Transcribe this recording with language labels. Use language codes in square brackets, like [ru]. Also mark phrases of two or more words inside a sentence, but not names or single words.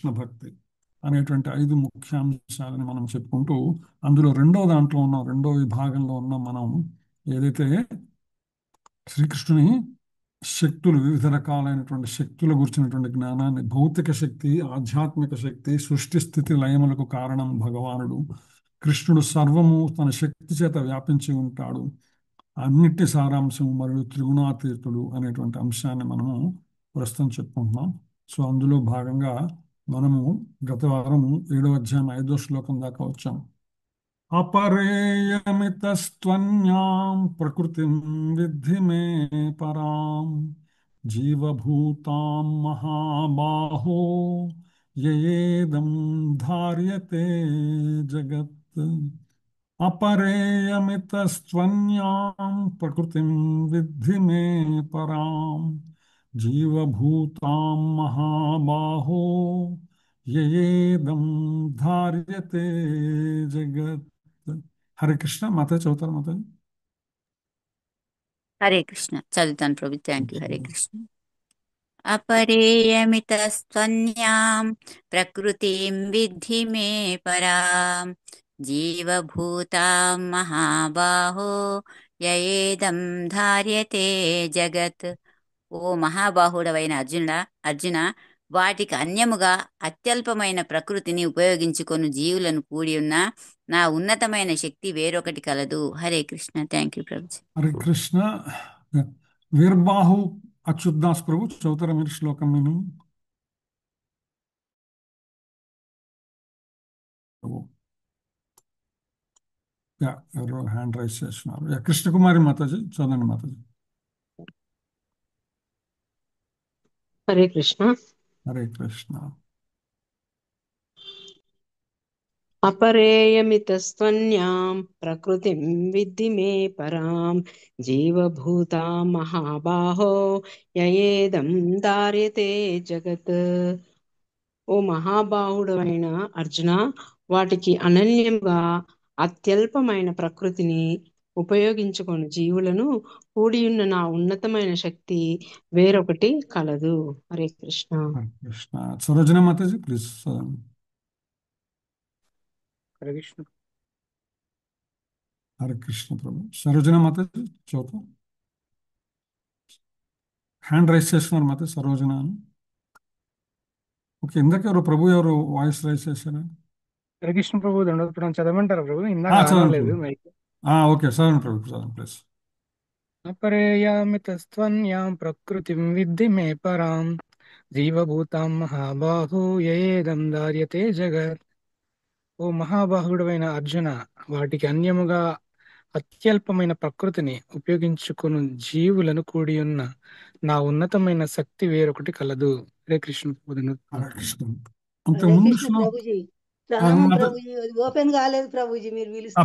[te] భక్తి అనేటువంటి 5 ముఖ్యాంశాలని మనం చెప్పుకుంటూ అందులో రెండో దాంట్లో ఉన్న రెండో విభాగంలో ఉన్న మనం ఏదైతే శ్రీకృష్ణుని శక్తులు వివిధ రకాలైనటువంటి శక్తుల గురించినటువంటి జ్ఞానాన్ని, భౌతిక శక్తి, ఆధ్యాత్మిక శక్తి, సృష్టి స్థితి లయములకు కారణం భగవానుడు, కృష్ణుడు సర్వము తన శక్తి చేత వ్యాపించి ఉంటాడు, అన్నిటి సారాంశం మరియు త్రిగుణాతీతుడు అనేటువంటి అంశాన్ని మనము ప్రస్తుతం చెప్పుకుంటున్నాం. సో అందులో భాగంగా మనము గత వారం 7వ అధ్యాయం 5వ శ్లోకం దాకా వచ్చాం. [sa] अपरेयमितस्त्वन्यां प्रकृतिं विद्धि मे परां जीवभूतां महाबाहो ययेदं धार्यते जगत्। अपरेयमितस्त्वन्यां प्रकृतिं विद्धि मे परां जीवभूतां महाबाहो ययेदं धार्यते जगत्। [te] హరే కృష్ణ. మాతాజీ చదువుతారు మాతాజీ? హరే కృష్ణ. చదువుతాను ప్రభు. [en] thank you. [te] హరే కృష్ణ. [sa] अपरेयमितस्त्वन्यां प्रकृतिं विद्धि मे परां जीवभूतां महाबाहो ययेदं धार्यते జగత్. [te] ఓ మహాబాహుడవైన అర్జున, వాటికి అన్యముగా అత్యల్పమైన ప్రకృతిని ఉపయోగించుకొని జీవులను కూడి ఉన్న నా ఉన్నతమైన శక్తి వేరొకటి కలదు. హరే కృష్ణ. [en] thank you [te] ప్రభుజీ. హరే కృష్ణ. వీర్బాహు అచ్యుత్ దాస్ ప్రభు చదువుతారా మీరు శ్లోకం? నేను ఎవరో [en] hand raise [te] చేస్తున్నారు. కృష్ణకుమారి మాతాజీ చదవండి మాతాజీ. హరే కృష్ణ. హరే కృష్ణ. [sa] अपरेयमितस्त्वन्यां प्रकृतिं विद्धि मे परां जीवभूतां महाबाहो ययेदं धार्यते జగత్. [te] ఓ మహాబాహుడైన అర్జున, వాటికి అనన్యంగా అత్యల్పమైన ప్రకృతిని ఉపయోగించుకొని జీవులను కూడియున్న నా ఉన్నతమైన శక్తి వేరొకటి కలదు. హరే కృష్ణ. హరే కృష్ణ. సరోజన మాతాజీ ప్లీజ్ చదవండి. హరే కృష్ణ. హరే కృష్ణ ప్రభు. సరోజన మాతాజీ చదువుతాం. [en] hand raise [te] చేస్తున్నారు మాతాజీ సరోజన అని. ఓకే, ఇందాక ఎవరు ప్రభు ఎవరు [en] voice raise [te] చేశారు? హరే కృష్ణ ప్రభు. దండోపడం చదవమంటారా ప్రభు? ఇందాక చదవండి ఆడలేదు ప్రభు. మైక్. ఓకే చదవండి ప్రభు, చదవండి ప్లీజ్. [sa] अपरेयामितस्त्वन्यां प्रकृतिं विद्धि मे परां जीवभूतां महाबाहु ययेदं धार्यते జగత్. [te] ఓ మహాబాహుడైన అర్జున, వాటికి అన్యముగా అత్యల్పమైన ప్రకృతిని ఉపయోగించుకుని జీవులను కూడి ఉన్న నా ఉన్నతమైన శక్తి వేరొకటి కలదు. హరే కృష్ణ ప్రభు. హరే కృష్ణ. హరే అంతకుముందు కృష్ణ ప్రభుజీ. ప్రణామం ప్రభుజీ. అది ఓపెన్ కాలేదు ప్రభుజీ, మీరు పిలుస్తుంటే